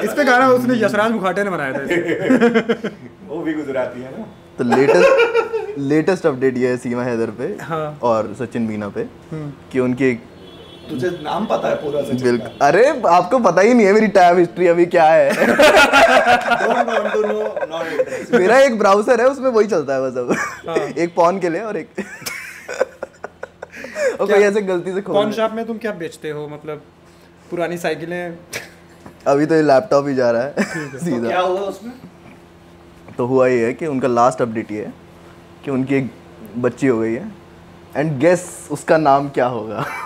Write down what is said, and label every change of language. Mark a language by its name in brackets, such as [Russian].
[Hindi] इस पे गाना उसने यशराज मुखाटे ने बनाया था। वो भी गुजराती है ना। तो लेटेस्ट अपडेट ये है सीमा हैदर पे हाँ। और सचिन मीना पे कि उनकी एक तुझे नाम पता है पूरा सचिन का? बिल्कुल, अरे आपको पता ही नहीं है मेरी टैब हिस्ट्री अभी क्या है। [English] Don't want to know, not interested। [Hindi] मेरा एक ब्राउजर है उसमें वही चलता है बस अब। एक पॉन के लिए और एक और कोई ऐसे गलती से कौन शॉप में तुम क्या बेचते हो, मतलब पुरानी साइकिलें? अभी तो ये लैपटॉप ही जा रहा है तो सीधा। क्या हुआ उसमें? तो हुआ ये है कि उनका लास्ट अपडेट ये है कि उनकी एक बच्ची हो गई है [English] and guess [Hindi] उसका नाम क्या होगा?